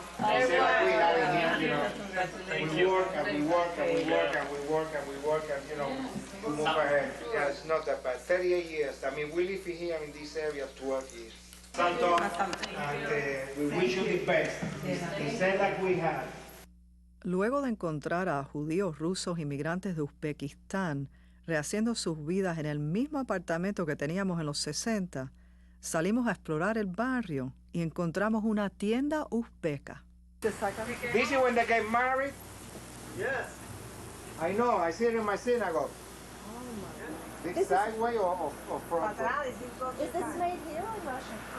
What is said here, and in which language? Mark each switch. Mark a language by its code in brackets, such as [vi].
[en] Say like we have in here, you know. We work and we work and we work and we work and we work and, you know, we move ahead. Yeah, it's not that bad. 38 years. I mean, we live here in this area 12 years. Santo, and we wish you the best. The same like we had. [es] Luego de encontrar a judíos rusos inmigrantes de Uzbekistán rehaciendo sus vidas en el mismo apartamento que teníamos en los 60, salimos a explorar el barrio y encontramos una tienda uzbeca. [en] This is when they get married? Yes. I know, I see it in my synagogue. This side way or front way? Is this made here or in Russia?